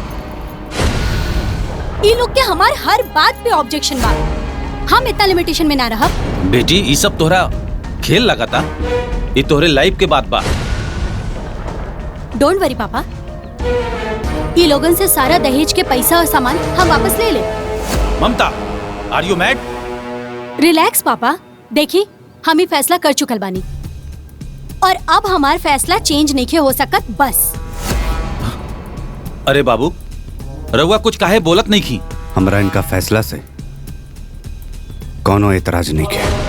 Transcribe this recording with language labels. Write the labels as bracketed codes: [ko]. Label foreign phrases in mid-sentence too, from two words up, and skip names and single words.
[bho] ई लोग के हमार हर बात पे ऑब्जेक्शन बा, हम इतना लिमिटेशन में ना रह। बेटी ये सब तोहरा खेल लगा था, ये तोहरे लाइफ के बात बा। [en] Don't worry [bho] पापा, ई लोगन से सारा दहेज के पैसा और सामान हम वापस ले ले। ममता, [en] Are you mad? [bho] रिलैक्स पापा, देखी हम ही फैसला कर चुकल बानी और अब हमार फैसला चेंज नहीं हो सकत बस। अरे बाबू, रउआ कुछ काहे बोलत नहीं की? हमरा इनका फैसला से कौनो एतराज नहीं किया।